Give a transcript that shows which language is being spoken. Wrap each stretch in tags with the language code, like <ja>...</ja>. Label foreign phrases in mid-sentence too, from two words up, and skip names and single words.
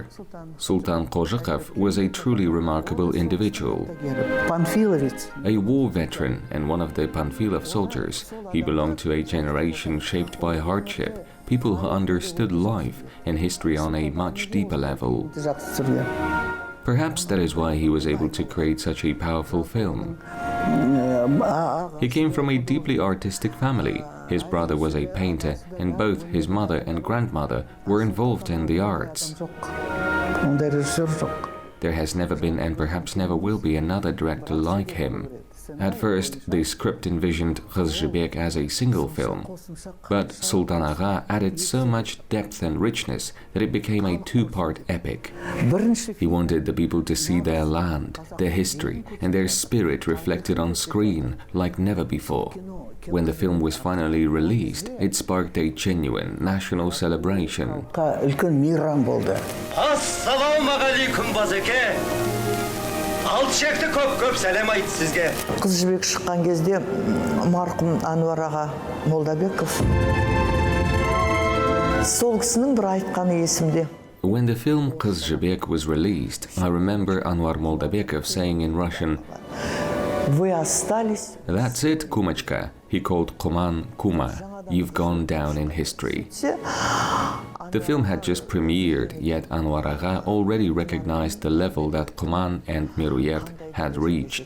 <en>Sultan Qozhakov was a truly remarkable individual. Panfilovец. A war veteran and one of the Panfilov soldiers, he belonged to a generation shaped by hardship, people who understood life and history on a much deeper level.</en> <kk>Жақсы түсірген.</kk> <en>Perhaps that is why he was able to create such a powerful film. He came from a deeply artistic family. His brother was a painter, and both his mother and grandmother were involved in the arts.</en> <kk>Ондай режиссер жоқ.</kk> <en>There has never been and perhaps never will be another director like him. At first, the script envisioned Kyz Zhibek as a single film, but Sultan Aga added so much depth and richness that it became a two-part epic. He wanted the people to see their land, their history, and their spirit reflected on screen like never before. When the film was finally released, it sparked a genuine national celebration.</en> <kk>Үлкен мейрам болды. Ассалаумағалейкум базеке. Алшекті көп сәлем айт сізге. Kyz Zhibek шыққан кезде марқұм Ануар аға Молдабеков. Сол кісінің бір айтқаны есімде.</kk> <en>When the film Kyz Zhibek was released, I remember Anwar Moldabekov saying in Russian,</en> <ru>Вы остались.</ru> <en>"That's it, Kumachka." He called Kuman Kuma. You've gone down in history. The film had just premiered, yet Anwar Aga already recognized the level that Kuman and Meruert had reached.</en>